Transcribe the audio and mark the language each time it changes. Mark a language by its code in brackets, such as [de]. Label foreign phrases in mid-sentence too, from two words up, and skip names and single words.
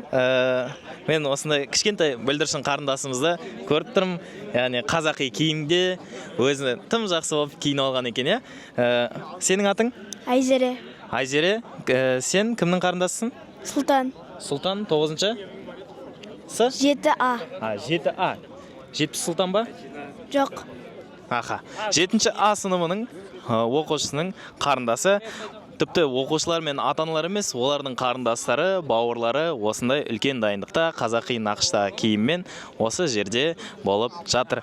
[kk] Мен осындай кішкентай бүлдіршін қарындасымызды көріп тұрмын. Яғни қазақи киімде өзі тым жақсы болып киініп алған екен, иә? Сенің атың? Айзере. Айзере, сен кімнің қарындасысың? Сұлтан. Сұлтан, 9-шы? С? 7А. 7А. 7 Сұлтан ба? Жоқ. 7-ші А сыныбының оқушысының қарындасы. Тіпті оқушылар мен ата-аналар емес, олардың қарындастары, бауырлары осындай үлкен дайындықта, қазақи нақышта киіммен осы жерде болып жатыр.